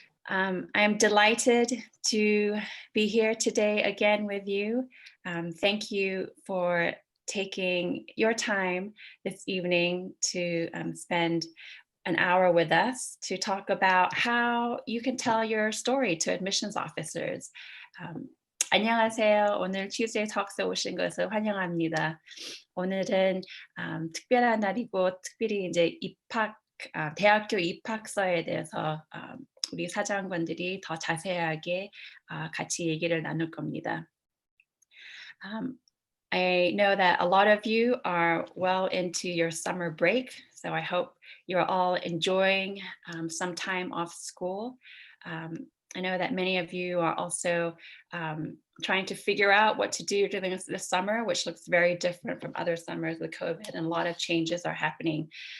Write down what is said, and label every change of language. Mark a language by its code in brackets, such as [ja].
[en] I am delighted to be here today again with you. Thank you for taking your time this evening to spend an hour with us to talk about how you can tell your story to admissions officers. [ko] 안녕하세요. 오늘 Tuesday Talks에 오신 것을 환영합니다. 오늘은 특별한 날이고 특별히 이제 대학교 입학서에 대해서 우리 사장관들이 더 자세하게 같이 얘기를 나눌 겁니다. [en] I know that a lot of you are well into your summer break, so I hope you're all enjoying some time off school. I know that many of you are also trying to figure out what to do during this summer, which looks very different from other summers with COVID, and a lot of changes are happening.